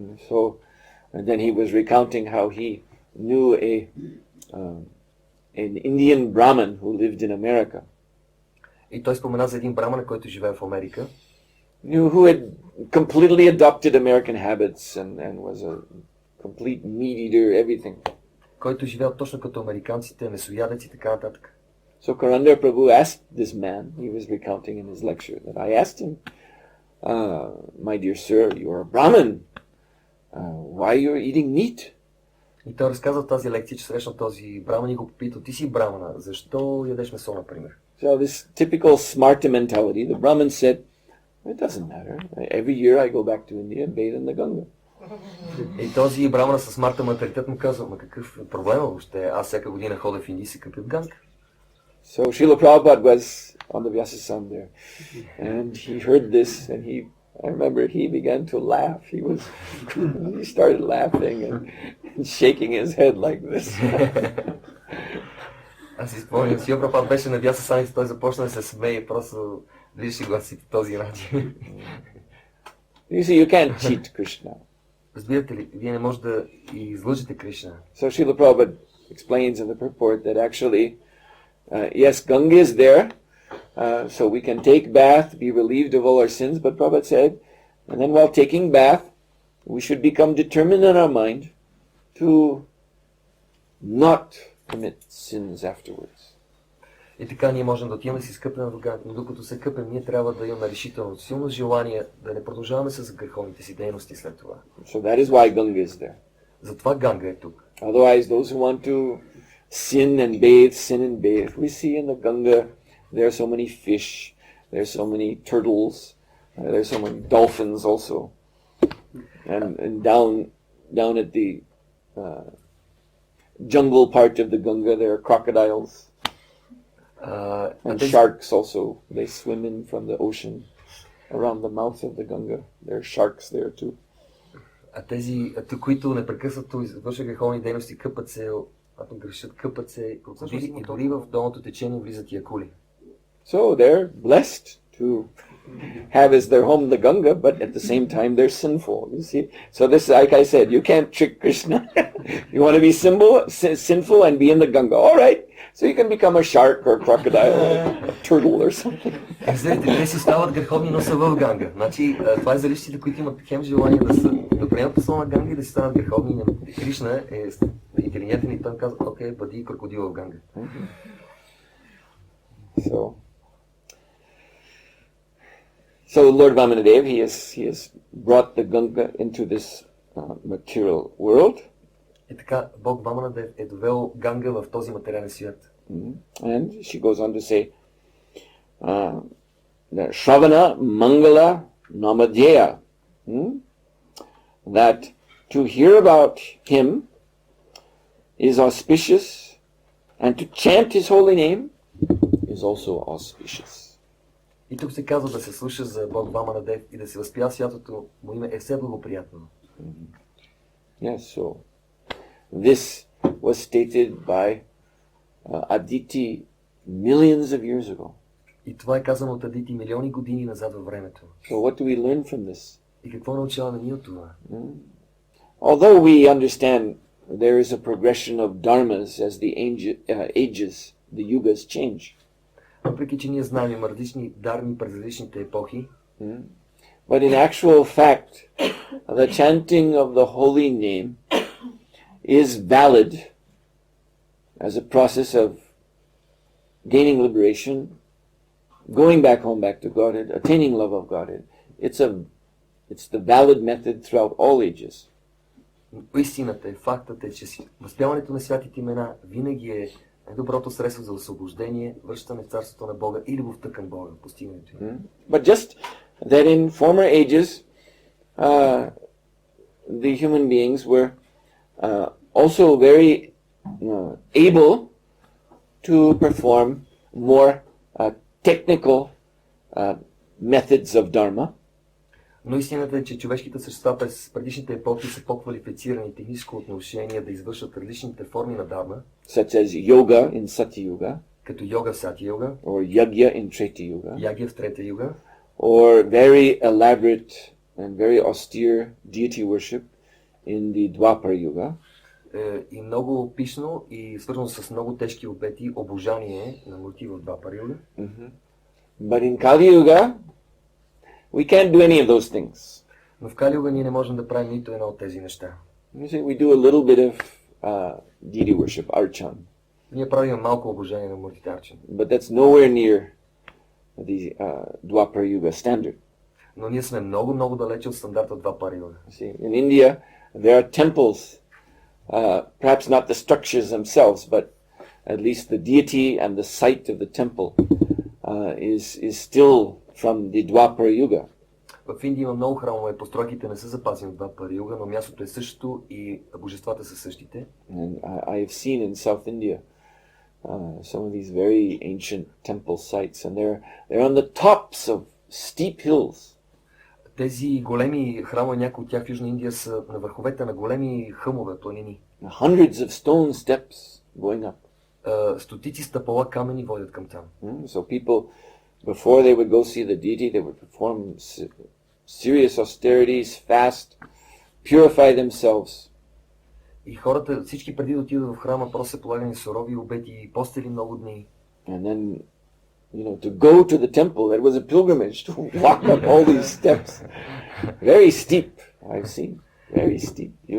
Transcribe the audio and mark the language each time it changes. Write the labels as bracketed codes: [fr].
[en] So then he was recounting how he knew an Indian Brahmin who lived in America. [bg] И той спомена за един браман, който живее в Америка. [en] Who had completely adopted American habits and was a complete meat eater, everything. [bg] Който живеел точно като американците, месоядец и така нататък. [en] So Karandar Prabhu asked this man, he was recounting in his lecture, that I asked him, my dear sir, you are a Brahmin. Why you are eating meat? [bg] И той разказва в тази лекция, че срещна този браман и го попита, ти си брамана, защо ядеш месо, например? [en] So this typical smarta mentality, the Brahmin said, it doesn't matter. Every year I go back to India and bathe in the Ganga. [bg] И този брамана с смарта менталитет му казва, ма какъв проблем въобще? Аз всяка година ходя в Индия и се къпя в Ганга. [en] So Srila Prabhupada was on the Vyasasam there, and he heard this, and I remember he began to laugh. He started laughing and shaking his head like this. [bg] Аз си спомням, Шрила Прабхупада беше на Vyasasam и той започна да се смее и просто виждаше гласите по този начин. [en] You see, you can't cheat Krishna. [bg] Разбирате ли, вие не можете да излъжете Кришна. [en] So Srila Prabhupada explains in the purport that actually, yes, Ganga is there, so we can take bath, be relieved of all our sins, but Prabhupada said, and then while taking bath, we should become determined in our mind to not commit sins afterwards. [bg] И така ние можем да отиваме да си скъпим в Ганга, но докато се къпим, ние трябва да имаме решително, силно желание да не продължаваме с греховните си дейности след това. [en] So that is why Ganga is there. [bg] Затова Ганга е тук. [en] Otherwise, those who want to sin and bathe. We see in the Ganga, there are so many fish, there are so many turtles, there are so many dolphins also. And down at the jungle part of the Ganga, there are crocodiles. And sharks also. They swim in from the ocean around the mouth of the Ganga. There are sharks there too. [bg] А тези, които непрекъснато извършват греховни дейности, къпат се когато грешат, къпат се крокодили и дори в долното течение влизат и акули. So they're blessed to have as their home the Ganga, but at the same time they're sinful. You see, so this, like I said, you can't trick Krishna. You want to be sinful and be in the Ganga. All right, so you can become a shark or a crocodile or a turtle or something. Знаете, те си стават греховни, но са в Ганга. Значи, това е за личните, които имат хем желание да приемат посла на Ганга и да си станат греховни. Кришна е интелигентен и той казва, окей, бъди крокодил в Ганга. [en] So Lord Vamanadev, he has brought the Ganga into this material world. [bg] И така, Бог Ваманадев е довел Ганга в този материален свят. [en] And she goes on to say, Shravana Mangala Namadhyaya, that to hear about him is auspicious, and to chant his holy name is also auspicious. [bg] И тук се казва да се слуша за Бог Ваманадев и да се възпява святото му име е все благоприятно. [en] Yes, so this was stated by Aditi millions of years ago. [bg] И това е казано от Адити милиони години назад във времето. [en] So what do we learn from this? [bg] И какво научаваме ние от това? [en] Although we understand there is a progression of dharmas as the ages, the yugas change. [bg] Въпреки че ние знаем, има различни дарми през различните епохи. [en] But in actual fact, the chanting of the holy name is valid as a process of gaining liberation, going back home, back to Godhead, attaining love of Godhead. It's the valid method throughout all ages. [bg] Истината е, фактът е, че възпяването на святите имена винаги е най-доброто средство за освобождение, връщане в царството на Бога и любовта към Бога, постигането им. [en] But just that in former ages, the human beings were also very able to perform more technical methods of dharma. [bg] Но истината е, че човешките същества през предишните епохи са по-квалифицирани техническо отношение да извършат различните форми на дарма. [en] Such as yoga in Satya Yuga. [bg] Като йога в Сати Юга. [en] Or yagya in Treta Yuga. [bg] Ягия в Трета Юга. [en] Or very elaborate and very austere deity worship in the Dwapara Yuga. [bg] И много пишно и свързано с много тежки обети обожание на мурти в Двапара Юга. [en] But in Kali Yuga, we can't do any of those things. [bg] Но в Кали Юга ние не можем да правим нито едно от тези неща. [en] You see, we do a little bit of deity worship, archan. [bg] Ние правим малко обожание на муртите арчан. [en] But that's nowhere near the Dwapara Yuga standard. [bg] Но ние сме много далече от стандарта от Двапара Юга. [en] See, in India, there are temples, perhaps not the structures themselves, but at least the deity and the site of the temple is still from the Dwapara Yuga. [bg] В Индия има много храмове, постройките не са запазени от Двапара Юга, но мястото е същото и божествата са същите. [en] And I have seen in South India some of these very ancient temple sites, and they're on the tops of steep hills. [bg] Тези големи храмове, някои от тях в Южна Индия са на върховете на големи хълмове, планини. [en] Hundreds of stone steps going up. [bg] Стотици стъпала камъни водят към там. [en] So people, before they would go see the deity, they would perform serious austerities, fast, purify themselves. [bg] И хората, всички преди да отидат в храма, просто се полагани сурови обети и постели много дни. [en] And then, to go to the temple, it was a pilgrimage to walk up all these steps. Very steep, I've seen. Very steep.